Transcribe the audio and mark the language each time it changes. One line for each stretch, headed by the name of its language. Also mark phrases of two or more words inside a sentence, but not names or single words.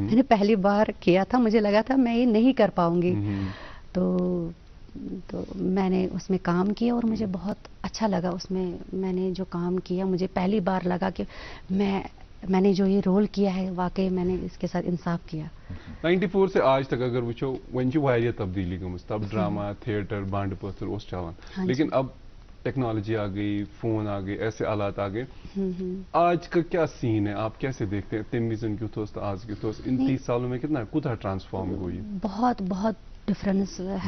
Hindi: मैंने पहली बार किया था, मुझे लगा था मैं ये नहीं कर पाऊंगी। तो मैंने उसमें काम किया और मुझे बहुत अच्छा लगा। उसमें मैंने जो काम किया, मुझे पहली बार लगा कि मैंने जो ये रोल किया है वाकई मैंने इसके साथ इंसाफ किया।
Kashmiri: 94 से आज तक अगर वुचो वन वारिया तब्दीली गमस, तब ड्रामा, थिएटर, बांड पत्थर उस चलान,
Hindi: हाँ जी। लेकिन अब टेक्नोलॉजी आ गई, फोन आ गए, ऐसे आलात आ गए। आज का क्या सीन है, आप कैसे देखते हैं?
Kashmiri: तमीजन क्यों थोस आज क्यों थोस
Hindi: इन 30 सालों में कितना कुछ ट्रांसफॉर्म हुई? बहुत बहुत डिफरेंस है,